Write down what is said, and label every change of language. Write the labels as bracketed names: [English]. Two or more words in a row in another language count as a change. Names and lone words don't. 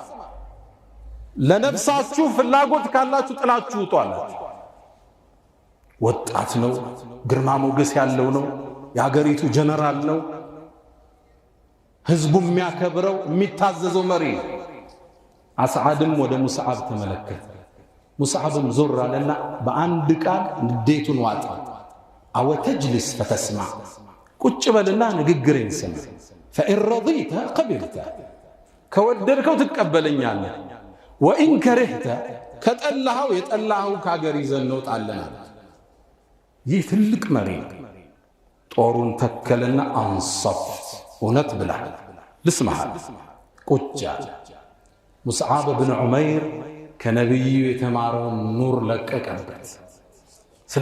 [Amharic] ለነፍሳችሁ ፍላጎት ካላችሁ ጥላችሁ ውጣላችሁ ወጣት ነው ግርማ ሞገስ ያለው ነው የሀገሪቱ ጀነራል ነው ህዝቡ የሚያከብረው የሚታዘዘው መሪ አስዓድም ወደ ሙስዓብ ተመለከተ ሙስዓብም ዞር አለና በአንድ ቃል ንዴቱን ዋጣ [Arabic] أو تجلس فتسمع [Amharic] ቁጭ በልና ንግግሬን ስማ [Arabic] فإن رضيت قبلت [Amharic] ከወደድከው ትቀበለኛለህ [Arabic] وإن كرهت [Amharic] ከጠላኸው የጠላኸው ከሀገር ይዘን እንወጣለን ይህ ትልቅ መሪ ጦሩን ተከለና አንصفت እውነት ብለህ ልስማህ ቁጭ አለ ሙስዓብ ኢብኑ ዑመይር ከነብዩ የተማረውን ኑር ለቀቀበት ስለ